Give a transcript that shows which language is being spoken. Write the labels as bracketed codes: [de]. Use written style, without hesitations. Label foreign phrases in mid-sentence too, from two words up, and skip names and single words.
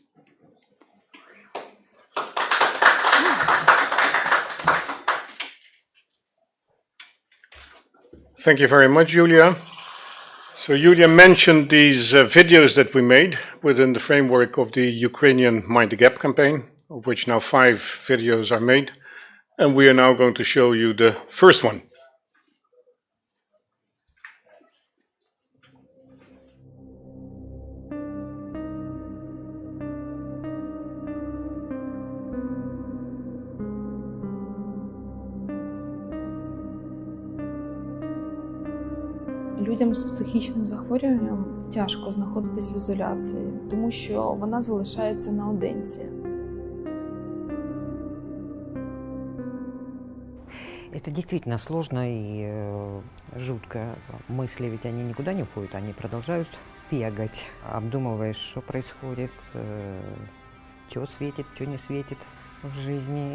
[en] Thank you very much, Julia. So Julia mentioned these videos that we made within the framework of the Ukrainian Mind the Gap campaign, of which now 5 videos are made. And we are now going to show you the first one. [uk] Людям з психічним захворюванням тяжко знаходитись в ізоляції, тому що вона залишається наодинці. [ru] Это действительно сложно и жутко. Мысли ведь они никуда не уходят, они продолжают бегать. Обдумываешь, что происходит, что светит, что не светит в жизни.